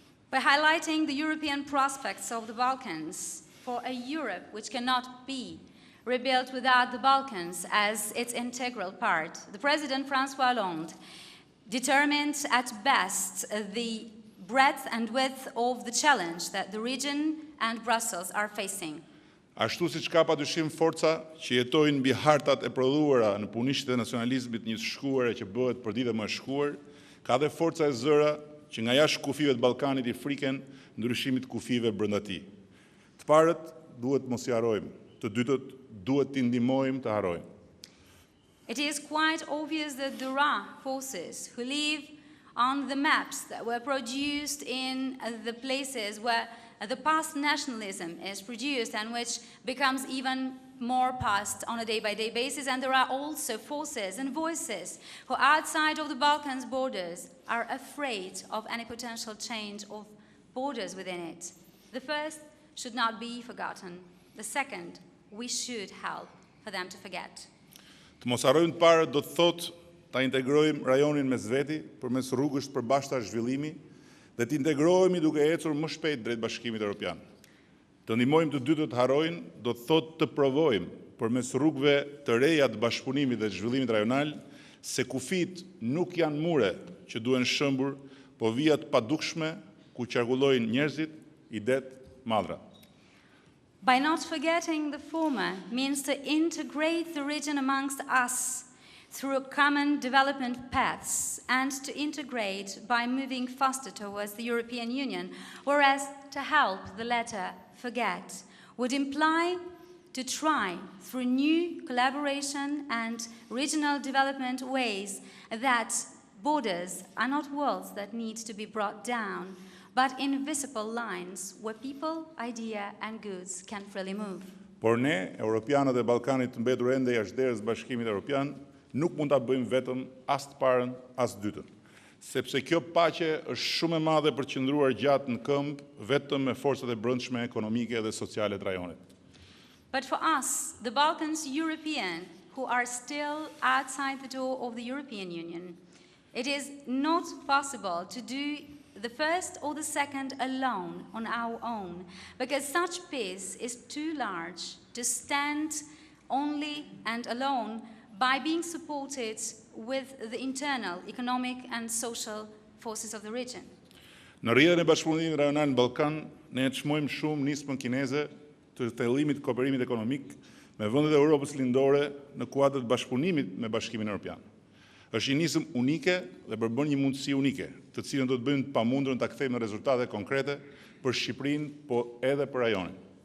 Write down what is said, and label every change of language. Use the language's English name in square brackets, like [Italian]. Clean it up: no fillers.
[English] By highlighting the European prospects of the Balkans for a Europe which cannot be rebuilt without the Balkans as its integral part, the President François Hollande determined at best the breadth and width of the challenge that the region and Brussels are facing. [Albanian] Ashtu siç ka padyshim forca që jetojnë mbi hartat e prodhuara në punishtet e nacionalizmit një shkuare që bëhet për ditë më e shkuar, ka dhe forca e zëra që nga jashtë kufive të Ballkanit i friken ndryshimit kufive brenda tij. Të parët duhet mos i harrojmë, të dytët duhet t'i ndihmojmë të harrojnë. [English] It is quite obvious that there are forces who live on the maps that were produced in the places where the past nationalism is produced and which becomes even more past on a day-by-day basis. And there are also forces and voices who outside of the Balkans borders are afraid of any potential change of borders within it. The first should not be forgotten. The second, we should help for them to forget. [Albanian] Të mos harrojmë të parë do të thotë ta integrojmë rajonin mes veti përmes rrugës të përbashkëta zhvillimi dhe të integrohemi duke ecur më shpejt drejt Bashkimit Evropian. Të ndihmojmë të dytët të harrojnë do të thotë të provojmë përmes rrugëve të reja të bashkëpunimit dhe zhvillimit rajonal se kufit nuk janë mure që duhen shëmbur, po vija të padukshme ku qarkullojnë njerëzit, idet, madhra. [English] By not forgetting the former means to integrate the region amongst us through common development paths and to integrate by moving faster towards the European Union, whereas to help the latter forget would imply to try through new collaboration and regional development ways that borders are not walls that need to be brought down, but invisible lines where people, idea and goods can freely move. [Albanian] Por ne, Europianët e Ballkanit të mbetur ende jashtë Bashkimit Evropian, nuk mund ta bëjmë vetëm as të parën, as të dytën, sepse kjo paqe është shumë e madhe për të qëndruar gjatë në këmbë vetëm me forcat e brendshme ekonomike dhe sociale të rajonit. [English] But for us, the Balkans European, who are still outside the door of the European Union, it is not possible to do the first or the second alone on our own, because such peace is too large to stand only and alone by being supported with the internal economic and social forces of the region. [Albanian] Në rrjedhën e bashkëpunimit rajonal në Ballkan, ne e çmojmë shumë nismën kineze të thellimit të kooperimit ekonomik me vendet e Europës lindore në kuadër të bashkëpunimit me Bashkimin Evropian. Është një nismë unike dhe përbën një mundësi unike, të cilën do të bëjmë të pamundurën ta kthejmë në rezultate konkrete për Shqipërinë, po edhe për rajonin.